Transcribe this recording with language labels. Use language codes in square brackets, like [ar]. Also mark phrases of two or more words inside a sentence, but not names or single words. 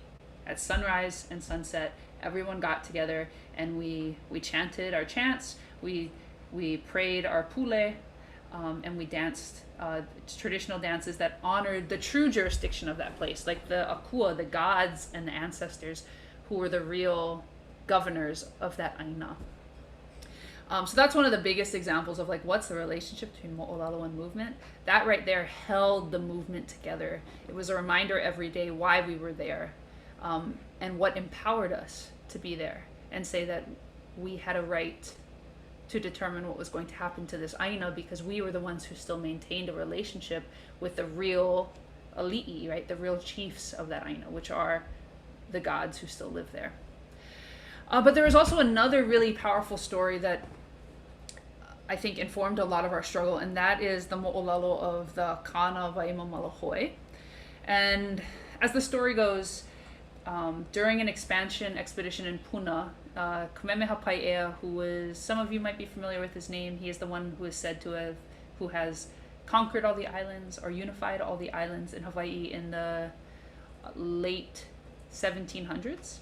[en] At sunrise and sunset, everyone got together and we chanted our chants, we prayed our pule, and we danced traditional dances that honored the true jurisdiction of that place, like the akua, the gods and the ancestors who were the real governors of that ʻāina. So that's one of the biggest examples of like, what's the relationship between moʻolelo and movement? That right there held the movement together. It was a reminder every day why we were there, and what empowered us to be there and say that we had a right to determine what was going to happen to this ʻāina, because we were the ones who still maintained a relationship with the real ali'i, right? The real chiefs of that ʻāina, which are the gods who still live there. But there was also another really powerful story that I think informed a lot of our struggle, and that is the moʻolelo of the Kana Waima Malahoi. And as the story goes, during an expansion expedition in Puna, Kamehameha Paiʻea, who was, some of you might be familiar with his name, he is the one who is said to have, who has conquered all the islands or unified all the islands in Hawaii in the late 1700s.